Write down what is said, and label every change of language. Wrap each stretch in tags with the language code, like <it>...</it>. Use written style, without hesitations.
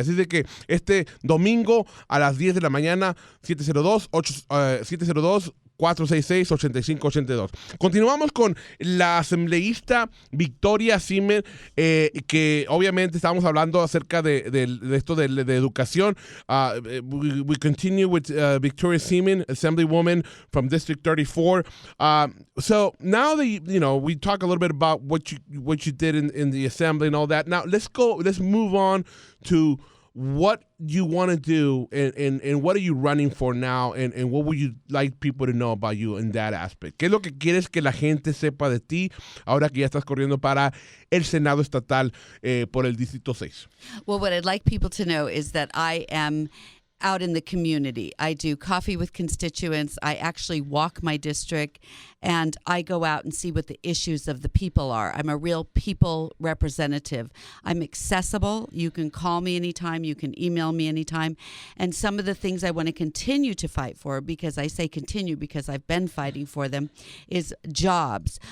<es>Así de que este domingo a las 10 de la mañana, 702-466-8582. Continuamos con la asambleísta Victoria Seaman, que obviamente estábamos hablando acerca de esto de educación.</es> <en>We continue with Victoria Seaman, Assemblywoman from District 34. So now that we talk a little bit about what you did in the assembly and all that. Now let's move on to what you want to do and what are you running for now and what would you like people to know about you in that aspect?</en> <es>¿Qué es lo que quieres que la gente sepa de ti ahora que ya estás corriendo para el Senado estatal por el Distrito 6?</es> <en>Well, what I'd like people to know is that I am out in the community. I do coffee with constituents. I actually walk my district, and I go out and see what the issues of the people are. I'm a real people representative. I'm accessible. You can call me anytime. You can email me anytime. And some of the things I want to continue to fight for, because I say continue because I've been fighting for them, is jobs.</en>